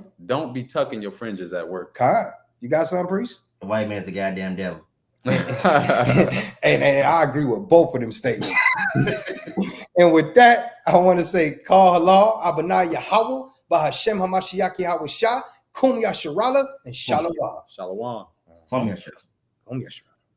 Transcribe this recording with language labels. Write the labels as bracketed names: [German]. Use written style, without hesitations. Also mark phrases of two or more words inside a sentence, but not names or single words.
[English] Don't be tucking your fringes at work. Kyle, you got something, priest? The white man's the goddamn devil. and I agree with both of them statements. And with that, I want to say, Kal Halal, Abana Yahweh, Bahashem Hamashiach Yahweh Shah, Kum Yasharala, and Shalom. Shalom. Kum Yasharala. Kum Yasharala.